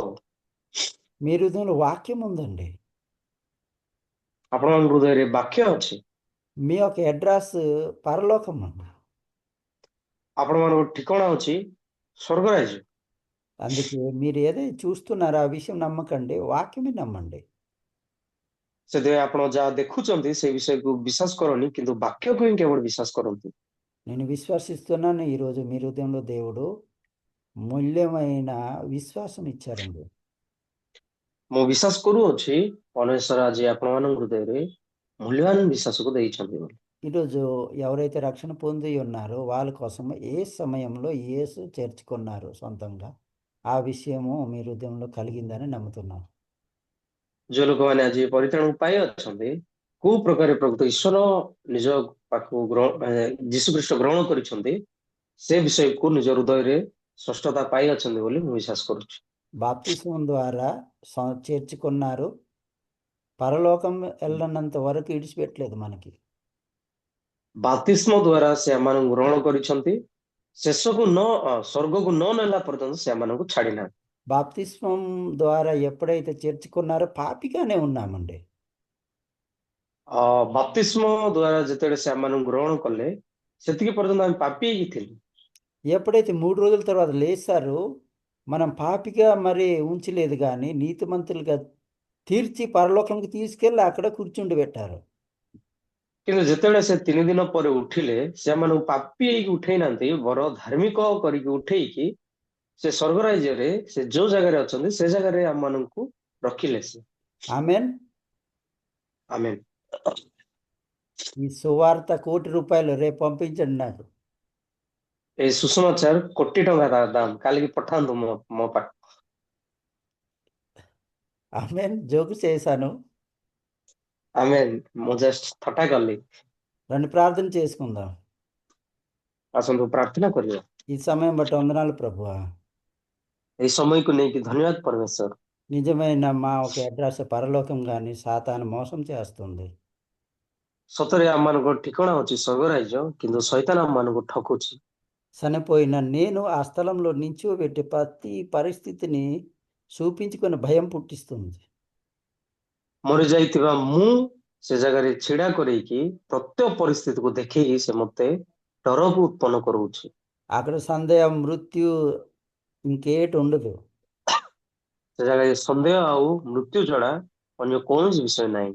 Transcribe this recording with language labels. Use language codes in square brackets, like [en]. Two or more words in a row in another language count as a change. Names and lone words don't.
[te] మీ హృదయంలో వాక్యం ఉందండి. [or] ଆପଣଙ୍କ ହୃଦୟରେ ବାକ୍ୟ ଅଛି। [te] మీ యొక్క అడ్రస్ పరలోకం అండి. [or] ଆପଣମାନଙ୍କ ଠିକଣା ଅଛି ସ୍ୱର୍ଗରାଜ୍ୟ। [te] అందుకే మీరు ఏదైతే చూస్తున్నారో ఆ విషయం నమ్మకండి, వాక్యమే నమ్మండి. [or] ସେଥିପାଇଁ ଆପଣ ଯାହା ଦେଖୁଛନ୍ତି ସେ ବିଷୟକୁ ବିଶ୍ୱାସ କରନି, କିନ୍ତୁ ବାକ୍ୟକୁ ହିଁ କେବଳ ବିଶ୍ୱାସ କରନ୍ତୁ। [te] నేను విశ్వసిస్తున్నాను, ఈరోజు మీ హృదయంలో దేవుడు మూల్యమైన విశ్వాసం ఇచ్చారండి. [or] ମୁଁ ବିଶ୍ୱାସ କରୁଅଛି ପରମେଶ୍ୱର ଆଜି ଆପଣମାନଙ୍କ ହୃଦୟରେ ମୂଲ୍ୟବାନ ବିଶ୍ୱାସକୁ ଦେଇଛନ୍ତି ବୋଲି। [te] ఈరోజు ఎవరైతే రక్షణ పొంది ఉన్నారో వాళ్ళ కోసం ఏ సమయంలో యేసు చేర్చుకున్నారు సొంతంగా, ఆ విషయము మీ హృదయంలో కలిగిందని నమ్ముతున్నాను. [or] ଯେଉଁ ଲୋକମାନେ ଆଜି ପରିତ୍ରାଣକୁ ପାଇ ଅଛନ୍ତି, କୋଉ ପ୍ରକାର ପ୍ରକୃତ ଈଶ୍ୱର ନିଜ ପାଖକୁ ଯୀଶୁଖ୍ରୀଷ୍ଟ ଗ୍ରହଣ କରିଛନ୍ତି, ସେ ବିଷୟକୁ ନିଜ ହୃଦୟରେ ସ୍ପଷ୍ଟତା ପାଇ ଅଛନ୍ତି ବୋଲି ମୁଁ ବିଶ୍ୱାସ କରୁଛି। [te] బాప్తిస్మం ద్వారా చేర్చుకున్నారు, పరలోకం వెళ్ళనంత వరకు ఇడిచిపెట్టలేదు మనకి. [or] ବାପ୍ତିସ୍ମ ଦ୍ୱାରା ସେ ଆମମାନଙ୍କୁ ଗ୍ରହଣ କରିଛନ୍ତି, ଶେଷକୁ ସ୍ୱର୍ଗକୁ ନ ନେଲା ପର୍ଯ୍ୟନ୍ତ ସେ ଆମମାନଙ୍କୁ ଛାଡିନାହାନ୍ତି। [te] బాప్తిస్మం ద్వారా ఎప్పుడైతే చేర్చుకున్నారో పాపిగానే ఉన్నామండి. [or] ବାପ୍ତିସ୍ମ ଦ୍ୱାରା ଯେତେବେଳେ ସେ ଆମମାନଙ୍କୁ ଗ୍ରହଣ କଲେ, ସେତିକି ପର୍ଯ୍ୟନ୍ତ ଆମେ ପାପୀ ହେଇକି ଥିଲୁ। [te] ఎప్పుడైతే 3 రోజుల తర్వాత లేచారో మనం పాపిగా మరి ఉంచలేదు కానీ నీతిమంతులుగా తీర్చి పరలోకంకి తీసుకెళ్ళి అక్కడ కూర్చుండి [or] କିନ୍ତୁ ଯେତେବେଳେ ସେ 3 ଦିନ ପରେ ଉଠିଲେ ସେମାନଙ୍କୁ ପାପୀ ହେଇକି ଉଠେଇ ନାହାନ୍ତି ବର ଧାର୍ମିକ କରିକି ଉଠେଇକି ସେ ସ୍ୱର୍ଗ ରାଜ୍ୟରେ ସେ ଯୋଉ ଜାଗାରେ ଅଛନ୍ତି ସେ ଜାଗାରେ ଆମମାନଙ୍କୁ ରଖିଲେ ସେ। [te] ఆమెన్. [or] ଆମେ [te] ఈ సువార్త ₹1,00,00,000 రేపు పంపించండి నాకు. [or] ଏଇ ସୁସମାଚାର ₹1,00,00,000 ତାର ଦାମ କାଲିକି ପଠାନ୍ତୁ ମୋ ପାଖକୁ। [te] ఆమెన్. జోకు చేశాను. [or] ଆମେ ମୁଁ ଜଷ୍ଟ ଥଟ୍ଟା କଲି। [te] రండి ప్రార్థన చేసుకుందాం. [or] ଆସନ୍ତୁ ପ୍ରାର୍ଥନା କରିବା। [te] ఈ సమయం బట్టి వందనాలు ప్రభువా. [or] ଏଇ ସମୟକୁ ନେଇକି ଧନ୍ୟବାଦ ପରମେଶ୍ୱର। [te] నిజమైన మా ఒక అడ్రస్ పరలోకం కానీ సాతాను మోసం చేస్తుంది. [or] ସତରେ ଆମମାନଙ୍କ ଠିକଣା ଅଛି ସ୍ୱର୍ଗ ରାଜ୍ୟ କିନ୍ତୁ ଶୈତାନ ଆମମାନଙ୍କୁ ଠକୁଛି। [te] చనిపోయిన నేను ఆ స్థలంలో నించోబెట్టి ప్రతి పరిస్థితిని చూపించుకొని భయం పుట్టిస్తుంది. [or] ମରିଯାଇଥିବା ମୁଁ ସେ ଜାଗାରେ ଛିଡା କରେଇକି ପ୍ରତ୍ୟେକ ପରିସ୍ଥିତିକୁ ଦେଖେଇକି ସେ ମତେ ଡରକୁ ଉତ୍ପନ୍ନ କରଉଛି। [te] అక్కడ సందేహం మృత్యు ఇంకేటి ఉండదు. [or] ସେ ଜାଗାରେ ସନ୍ଦେହ ଆଉ ମୃତ୍ୟୁ ଛଡା ଅନ୍ୟ କୌଣସି ବିଷୟ ନାହିଁ।